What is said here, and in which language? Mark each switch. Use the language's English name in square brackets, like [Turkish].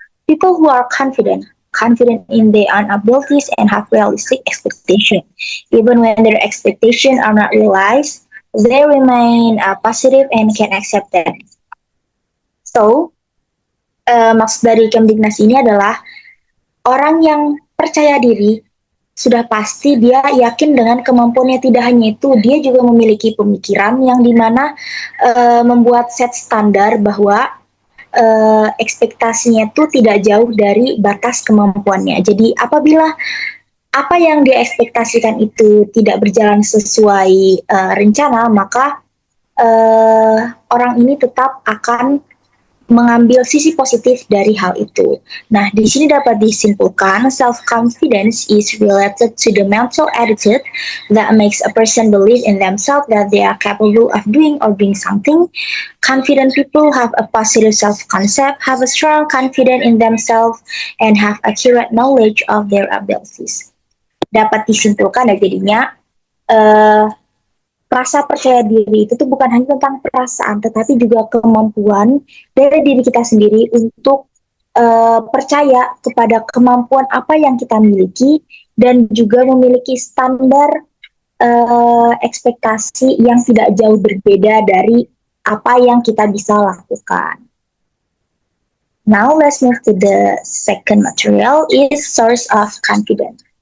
[English] People who are confident in their own abilities and have realistic expectation. Even when their expectations are not realized, they remain positive and can accept them. [Indonesian] So, maksud dari Kemdiknas ini adalah orang yang percaya diri, sudah pasti dia yakin dengan kemampuannya. Tidak hanya itu, dia juga memiliki pemikiran yang dimana membuat set standar bahwa ekspektasinya itu tidak jauh dari batas kemampuannya. Jadi apabila apa yang dia ekspektasikan itu tidak berjalan sesuai rencana, maka orang ini tetap akan mengambil sisi positif dari hal itu. Nah, di sini dapat disimpulkan [English] self-confidence is related to the mental attitude that makes a person believe in themselves that they are capable of doing or being something. Confident people have a positive self-concept, have a strong confidence in themselves, and have accurate knowledge of their abilities. [Indonesian] Dapat disimpulkan ya jadinya rasa percaya diri itu tuh bukan hanya tentang perasaan, tetapi juga kemampuan dari diri kita sendiri untuk percaya kepada kemampuan apa yang kita miliki dan juga memiliki standar ekspektasi yang tidak jauh berbeda dari apa yang kita bisa lakukan. [English] Now let's move to the second material is source of confidence.